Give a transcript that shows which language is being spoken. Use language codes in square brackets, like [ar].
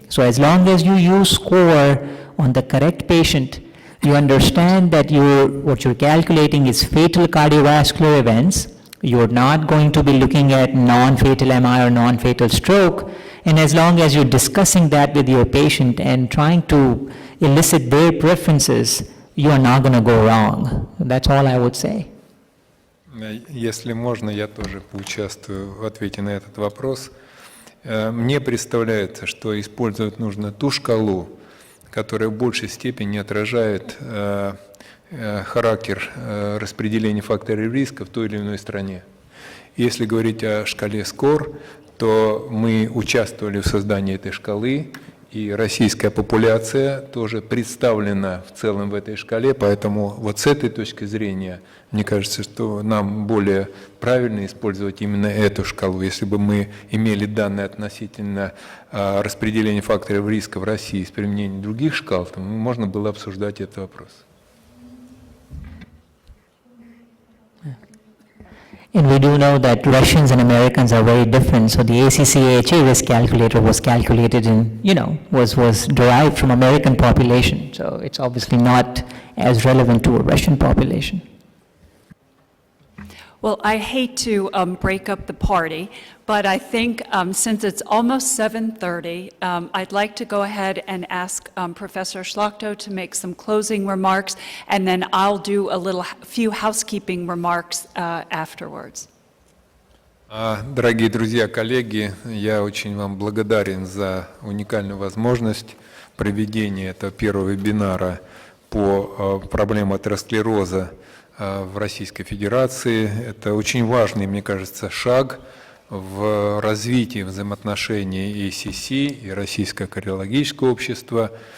[en] So as long as you use SCORE on the correct patient, you understand that what you're calculating is fatal cardiovascular events. You're not going to be looking at non-fatal MI or non-fatal stroke. And as long as you're discussing that with your patient and trying to elicit their preferences, you are not going to go wrong. That's all I would say. [ru] Если можно, я тоже поучаствую в ответе на этот вопрос. Мне представляется, что использовать нужно ту шкалу, которая в большей степени отражает характер распределения факторов риска в той или иной стране. Если говорить о шкале SCORE, то мы участвовали в создании этой шкалы, и российская популяция тоже представлена в целом в этой шкале, поэтому вот с этой точки зрения, мне кажется, что нам более правильно использовать именно эту шкалу. Если бы мы имели данные относительно распределения факторов риска в России с применением других шкал, то можно было обсуждать этот вопрос. [en] And we do know that Russians and Americans are very different. So the ACC-AHA risk calculator was calculated in, was derived from American population. So it's obviously not as relevant to a Russian population. Well, I hate to break up the party, but I think since it's almost 7:30, I'd like to go ahead and ask Professor Schlachto to make some closing remarks, and then I'll do a few housekeeping remarks afterwards. [ru] Дорогие друзья, коллеги, я очень вам благодарен за уникальную возможность проведения этого первого вебинара по проблемам атеросклероза в Российской Федерации. Это очень важный, мне кажется, шаг в развитии взаимоотношений ACC и Российского кардиологического общества.